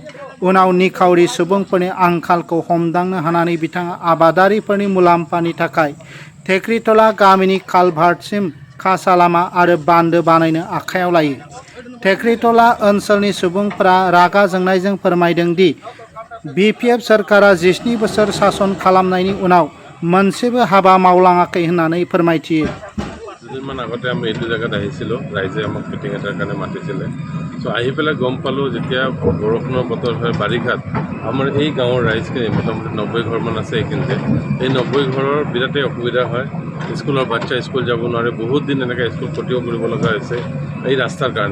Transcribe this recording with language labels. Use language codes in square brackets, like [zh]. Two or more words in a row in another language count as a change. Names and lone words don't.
[brx] उनाव निखावरि सुबुंफोरनि आंखालखौ हमदांनो हानानै बिथाङा आबादारिफोरनि मुलाम्फानि थाखाय टेक्रिटला गामिनि कालभार्टसिम खासा लामा आरो बान्दो बानायनो आखायाव लायो। टेक्रिटला ओनसोलनि सुबुंफोरा रागा जोंनायजों फोरमायदों दि बिपिएफ सोरखारा 17 बोसोर शासन खालामनायनि उनाव मोनसेबो हाबा मावलाङाखै होननानै फोरमायथियो। [as] দুদিনমান আগতে আমি এইটো জেগাত আহিছিলোঁ, ৰাইজে আমাক মিটিং এটাৰ কাৰণে মাতিছিলে। চ' আহি পেলাই গম পালোঁ যেতিয়া বৰষুণৰ বতৰ হয় বাৰিষাত আমাৰ এই গাঁৱৰ ৰাইজখিনি মোটামুটি 90 ঘৰমান আছে এইখিনিতে। এই 90 ঘৰৰ বিৰাটেই অসুবিধা হয়। স্কুলৰ বাচ্চা স্কুল যাব নোৱাৰে, বহুত দিন এনেকৈ স্কুল ক্ষতিও কৰিব লগা হৈছে এই ৰাস্তাৰ কাৰণে।